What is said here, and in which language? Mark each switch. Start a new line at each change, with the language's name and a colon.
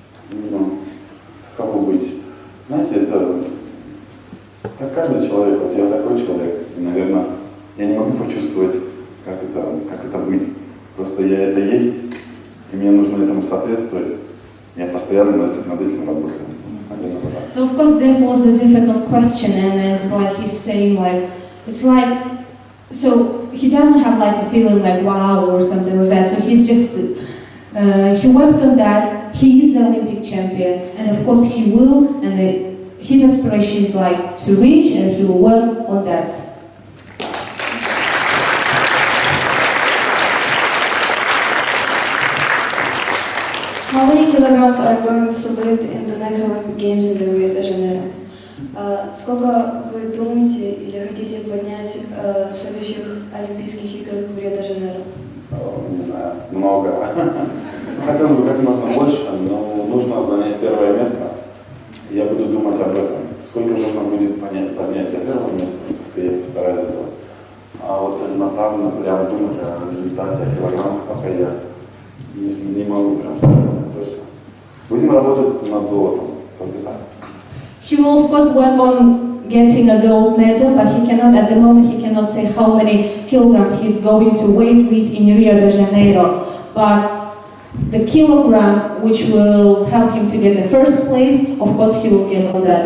Russian: Нужно каково быть. Знаете, это как каждый человек. Вот я такой человек. И, наверное, я не могу почувствовать, как это быть. Просто я это есть, и мне нужно этому соответствовать. Я постоянно над этим работаю.
English: So of course that was a difficult question, and as like he's saying, like it's like, so he doesn't have like a feeling like wow or something like that. So he's just he worked on that. He is the Olympic champion, and of course he will. And his aspiration is like to reach, and he will work on that. How many kilograms are going to lift in the next Olympic Games in the Rio de Janeiro?
Russian: Сколько вы думаете или хотите поднять в следующих Олимпийских играх в Рио де Жанейро? Не знаю, много. Хотелось бы как можно больше, но нужно занять первое место. Я буду думать об этом. Сколько нужно будет поднять до первого места, столько я постараюсь сделать. А вот целенаправленно прям думать о результате, о килограммах, пока я не могу прям сказать точно. Будем работать над золотом, только так.
English: He will of course work on getting a gold medal, but he cannot, at the moment, he cannot say how many kilograms he's going to weight lift in Rio de Janeiro. But the kilogram which will help him to get the first place, of course he will get on that.